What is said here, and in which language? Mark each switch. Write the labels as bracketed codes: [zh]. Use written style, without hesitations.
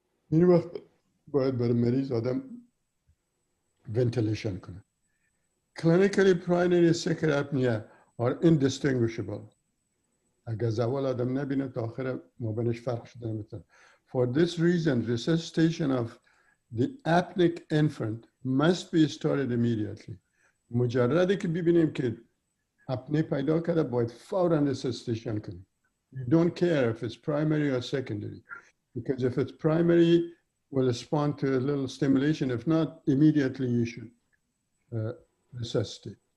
[fa] این وقت باید برای مریض آدم ventilation کنه. [en] Clinically, primary secondary apnea are indistinguishable. [fa] اگر از اول آدم نبینه تا آخر مابینش فرق شده نمیتونه. [en] For this reason, resuscitation of the apneic infant must be started immediately. [fa] مجردی که ببینیم که apnea پیدا کرده باید فوراً resuscitation کنیم. [en] You don't care if it's primary or secondary, because if it's primary, we'll respond to a little stimulation. If not, immediately you should resuscitate.